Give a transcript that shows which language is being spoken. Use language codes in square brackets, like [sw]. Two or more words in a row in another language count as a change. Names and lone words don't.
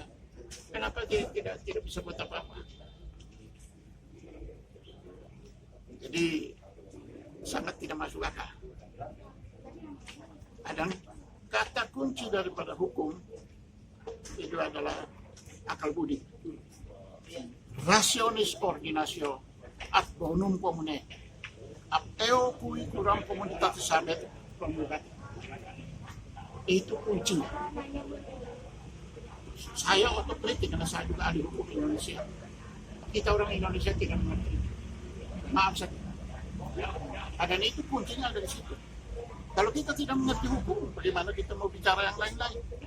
[id] Kenapa tidak bisa buat apa-apa? Jadi sangat tidak masuk akal. Dan kata kunci daripada hukum itu adalah akal budi. [la] Rationis ordinatio ad bonum comune. Ab eo cui curam communitatis habet promulgat. [id] Itu kuncinya. Saya otokritik karena saya juga ahli hukum Indonesia. Kita orang Indonesia tidak mengerti. Maaf saja. Dan itu kuncinya ada di situ. Kalau kita tidak mengerti hukum, bagaimana kita mau bicara yang lain-lain?